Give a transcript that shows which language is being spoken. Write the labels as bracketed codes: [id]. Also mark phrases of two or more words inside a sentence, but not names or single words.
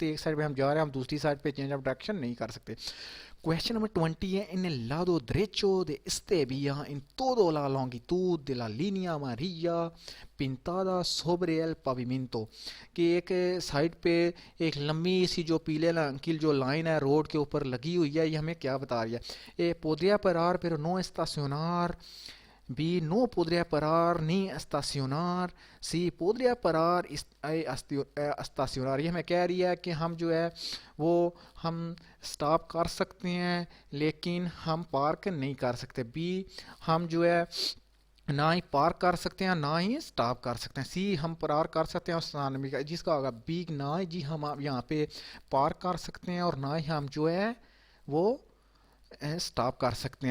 [ur] ایک سائڈ پہ ہم جا رہے ہیں, ہم دوسری سائڈ پہ [en] change of direction [ur] نہیں کر سکتے. [en] Question number [es] 20 è en el lado derecho de este vía en toda la longitud de la línea amarilla pintada sobre el pavimento. [ur] کہ ایک سائڈ پہ ایک لمبی سی جو پیلے رنگ کی جو لائن ہے روڈ کے اوپر لگی ہوئی ہے, یہ ہمیں کیا بتا رہی ہے. [es] podría parar pero no estacionar, B no podría parar ni estacionar, C podría parar estacionar. [ur] یہ ہمیں کہہ رہی ہے کہ ہم جو ہے وہ ہم سٹاپ کر سکتے ہیں لیکن ہم پارک نہیں کر سکتے. بی ہم جو ہے نہ ہی پارک کر سکتے ہیں نہ ہی سٹاپ کر سکتے ہیں. سی ہم پرار کر سکتے ہیں جس کا ہوگا بی نہ ہی جی ہم یہاں پہ پارک کر سکتے ہیں اور نہ ہی ہم جو ہے وہ سٹاپ کر سکتے ہیں.